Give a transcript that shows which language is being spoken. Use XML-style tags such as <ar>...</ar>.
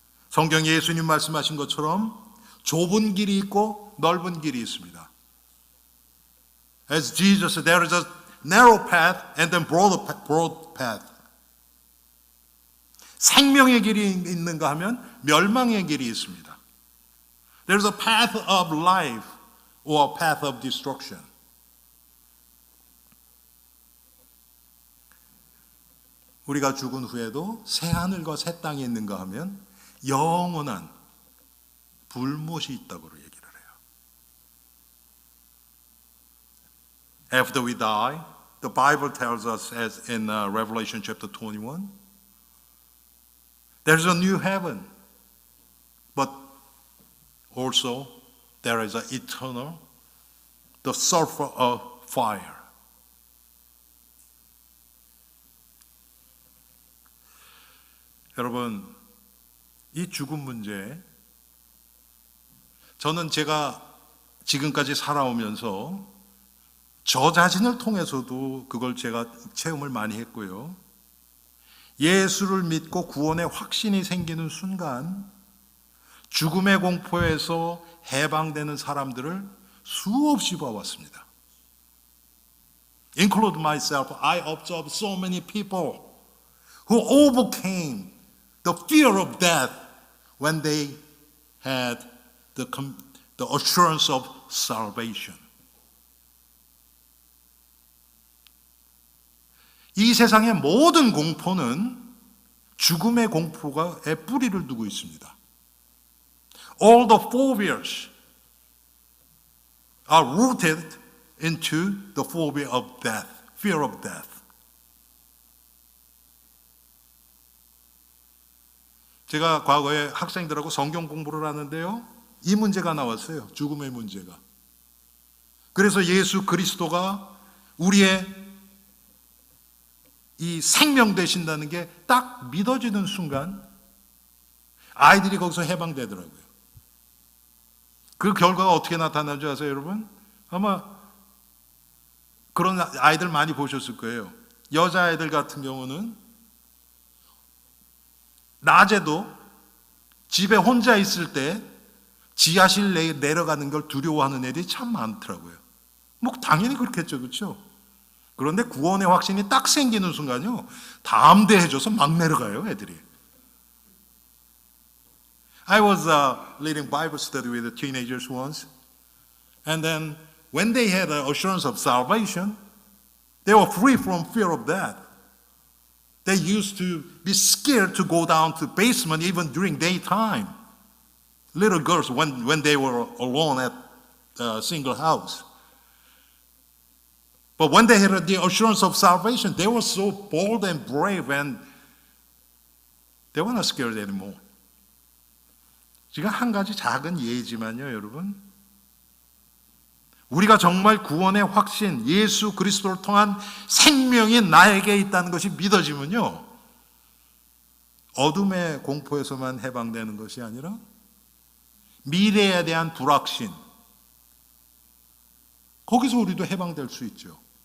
<ko>성경 예수님 말씀하신 것처럼 좁은 길이 있고 넓은 길이 있습니다.</ko> <en>As Jesus said, there is a narrow path and then broad path.</en> <ko>생명의 길이 있는가 하면 멸망의 길이 있습니다.</ko> <en>There is a path of life or a path of destruction.</en> <ko>우리가 죽은 후에도 새 하늘과 새 땅이 있는가 하면 영원한 불못이 있다고 얘기를 해요.</ko> <en>After we die, the Bible tells us as in Revelation chapter 21, there's a new heaven, but also there is an eternal, the sulfur of fire.</en> <ko>여러분, 이 죽음 문제, 저는 제가 지금까지 살아오면서 저 자신을 통해서도 그걸 제가 체험을 많이 했고요. 예수를 믿고 구원의 확신이 생기는 순간 죽음의 공포에서 해방되는 사람들을 수없이 봐왔습니다.</ko> <en>Include myself, I observed so many people who overcame the fear of death when they had the assurance of salvation.</en> <ko>이 세상의 모든 공포는 죽음의 공포가에 뿌리를 두고 있습니다.</ko> <en>All the phobias are rooted into the phobia of death, fear of death.</en> <ko>제가 과거에 학생들하고 성경 공부를 하는데요. 이 문제가 나왔어요. 죽음의 문제가. 그래서 예수 그리스도가 우리의 이 생명 되신다는 게 딱 믿어지는 순간 아이들이 거기서 해방되더라고요. 그 결과가 어떻게 나타난 줄 아세요, 여러분? 아마 그런 아이들 많이 보셨을 거예요. 여자아이들 같은 경우는 낮에도 집에 혼자 있을 때 지하실 내려가는 걸 두려워하는 애들이 참 많더라고요. 뭐 당연히 그렇겠죠, 그렇죠? 그런데 구원의 확신이 딱 생기는 순간요, 담대해져서 막 내려가요, 애들이.</ko> <en>I was leading Bible study with the teenagers once, and then when they had the assurance of salvation, they were free from fear of death. They used to be scared to go down to the basement even during daytime. Little girls, when they were alone at a single house. But when they had the assurance of salvation, they were so bold and brave, and they were not scared anymore.</en> <ko>지금 한 가지 작은 예지만요, 여러분. 우리가 정말 구원의 확신, 예수 그리스도를 통한 생명이 나에게 있다는 것이 믿어지면요, 어둠의 공포에서만 해방되는 것이 아니라 미래에 대한 불확신, 거기서 우리도 해방될 수 있죠.</ko>